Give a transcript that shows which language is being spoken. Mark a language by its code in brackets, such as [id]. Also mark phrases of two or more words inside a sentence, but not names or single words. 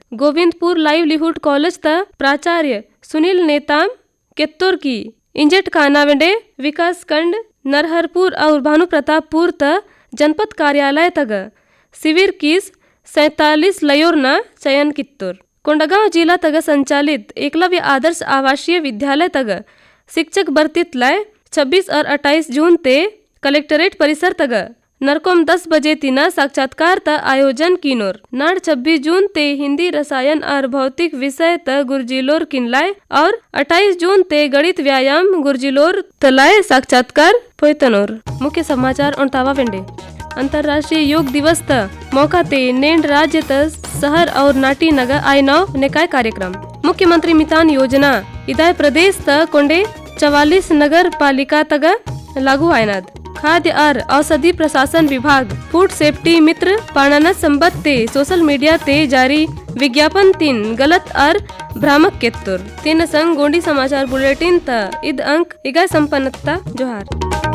[gon] गोविंदपुर लाइवलीहुड कॉलेज त प्राचार्य सुनील नेताम केत्तोर की इंजेट खाना वेंडे विकास खंड नरहरपुर और भानु प्रतापपुर त जनपद कार्यालय तग शिविर किस 47 लयोर न चयन कित्तोर। कोंडागांव जिला तग संचालित एकलव्य आदर्श आवासीय विद्यालय तग शिक्षक भर्तीत लाय 26 और 28 जून ते कलेक्टरेट परिसर तग नरकोम 10 बजे तीना साक्षात्कार त आयोजन किनोर। नाड़ 26 जून ते हिंदी रसायन और भौतिक विषय त गुरजिलोर किनलाय और 28 जून ते गणित व्यायाम गुरजिलोर तलाय साक्षात्कार पोयतनोर। मुख्य समाचार और तावा वेंडे अंतर्राष्ट्रीय योग दिवस त मौका ते नेंड राज्य त शहर और नाटी नगर आयनाव निकाय कार्यक्रम। मुख्यमंत्री मितान योजना इदाय प्रदेश त कोंडे 44 नगर पालिका तग लागू आयनाद। खाद्य और औषधि प्रशासन विभाग फूड सेफ्टी मित्र पाणना संबत ते सोशल मीडिया ते जारी विज्ञापन 3 गलत और भ्रामक केत्तोर। तीन संग गोंडी समाचार बुलेटिन त इद अंक इगा संपन्नता जोहार।